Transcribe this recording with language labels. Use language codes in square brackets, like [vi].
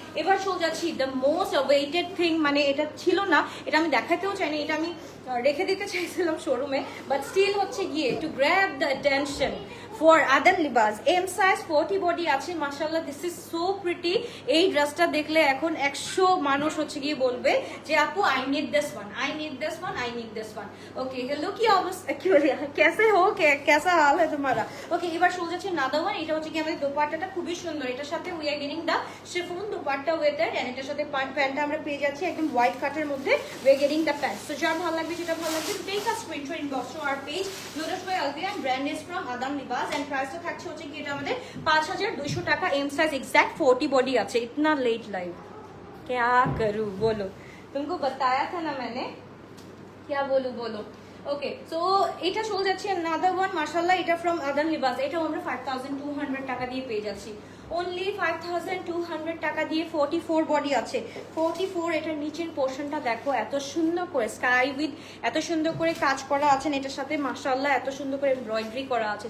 [bn] এবার চলে যাচ্ছি [en] the most awaited thing, [bn] মানে এটা ছিল না, এটা আমি দেখাতেও চাইনি, এটা আমি রেখে দিতে চাইছিলাম শোরুমে, বাট স্টিল হচ্ছে গিয়ে [en] To grab the attention for Adaan Libas. [bn] এম সাইজ 40 বডি আছে মাশাআল্লাহ, [en] This is so pretty. [bn] এই ড্রেসটা দেখলে এখন 100 মানুষ হচ্ছে গিয়ে বলবে যে আপু [en] I need this one, [bn] I need this one, I need this one. Okay hello কি অবস্থা, [hi] कैसे हो, कैसा हाल है तुम्हारा? [bn] ওকে এবার চলে যাচ্ছে নাদা ওয়ান। এটা হচ্ছে কি আমাদের দোপাট্টাটা খুবই সুন্দর, এটার সাথে [en] we are getting the chiffon dupatta with it, [bn] and এটার সাথে প্যান্টটা আমরা পেয়ে যাচ্ছি একদম হোয়াইট কাটের মধ্যে, [en] We are getting the pant. [bn] So যার ভালো লাগবে, যেটা ভালো লাগবে [en] take a screenshot inbox to our page lotus by Alvia, and brand is from Adaan Libas, [bn] এন্ড প্রাইসটা থাকছে হচ্ছে কি এটা আমাদের 5200 টাকা। এম সাইজ এক্স্যাক্ট 40 বডি আছে। [hi] इतना लेट लाइव क्या करूं बोलो, तुमको बताया था ना मैंने, क्या बोलूं बोलो। [bn] ওকে সো এটা চলে যাচ্ছে [en] another one [bn] মাশাআল্লাহ, এটা ফ্রম আদান লিবাস, এটা আমরা 5200 টাকা দিয়ে পেয়ে যাচ্ছি, অনলি 5200 টাকা দিয়ে। 44 বডি আছে, 44। এটার নিচের পোর্শনটা দেখো এত সুন্দর করে স্কাই উইথ এত সুন্দর করে কাজ করা আছে, এটার সাথে মাশাআল্লাহ এত সুন্দর করে এমব্রয়ডারি করা আছে।